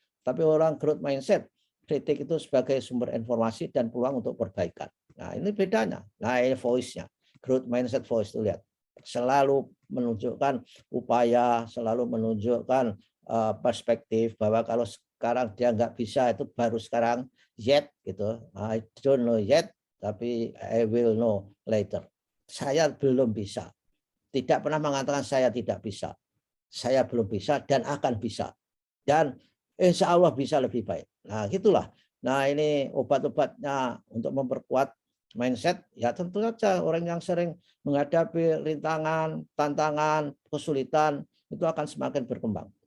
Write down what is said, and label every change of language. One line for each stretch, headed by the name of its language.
Indonesian: Tapi orang growth mindset, kritik itu sebagai sumber informasi dan peluang untuk perbaikan. Nah ini bedanya. Nah ini voice-nya, growth mindset voice itu lihat, selalu menunjukkan upaya, selalu menunjukkan perspektif bahwa kalau sekarang dia nggak bisa itu baru sekarang, yet gitu.
English: I don't know yet, tapi I will know later.
Indonesian: Saya belum bisa. Tidak pernah mengatakan saya tidak bisa. Saya belum bisa dan akan bisa. Dan insya Allah bisa lebih baik. Nah gitulah. Nah ini obat-obatnya untuk memperkuat mindset. Ya tentu saja orang yang sering menghadapi rintangan, tantangan, kesulitan, itu akan semakin berkembang.